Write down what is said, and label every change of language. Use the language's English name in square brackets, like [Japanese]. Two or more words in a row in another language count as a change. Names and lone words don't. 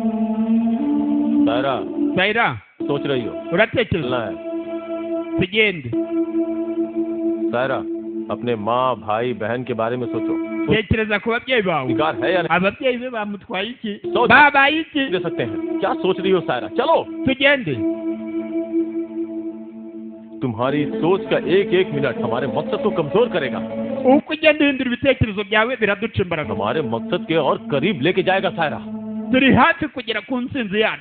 [Hindi] Saira, सोच रही हो? [Kinyarwanda] uratekereza? tugende. [Hindi] सायरा, अपने माँ, भाई, बहन के बारे में सोचो। [Kinyarwanda] tekereza ku babyeyi bawe. [Hindi] अधिकार है या नहीं? [Kinyarwanda] ababyeyi be bamutwaye iki? babaye iki? [Hindi] दे सकते हैं। क्या सोच रही हो सायरा? चलो [Kinyarwanda] tugende. [Hindi] तुम्हारी सोच का एक एक मिनट हमारे मकसद को कमजोर करेगा। [Kinyarwanda] uko ugenda uhindura ibitekerezo byawe biraduca imbaraga. [Hindi] हमारे मकसद के और करीब लेके जाएगा सायरा। [Kinyarwanda] turi hafi kugera ku ntsinzi yacu.